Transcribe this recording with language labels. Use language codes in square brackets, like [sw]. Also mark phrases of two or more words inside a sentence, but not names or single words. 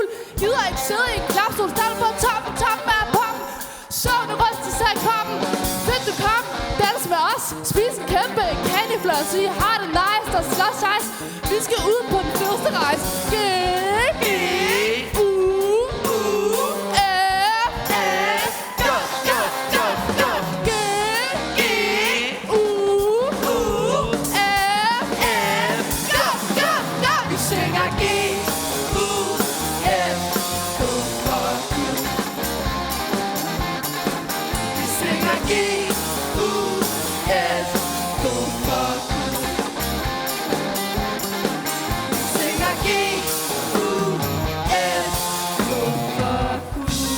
[da] Gider ikke sidde i en klapstol. Start på toppen af poppen. Så nu ryster sig i kroppen. Fedt, du kom. Dans med os. Spis en kæmpe candyfloss. I har det nice. Der slås ice. Vi skal ud på den fedeste rejse. G. U. F. [en] F. Go, go, go, go. [da] G. G. U. U. F. F. [en] Go, go, go. [da] Vi synger G-U-F, gå for Gud. Vi synger G-U-F, gå for Gud. Vi synger G-U-F, gå for Gud.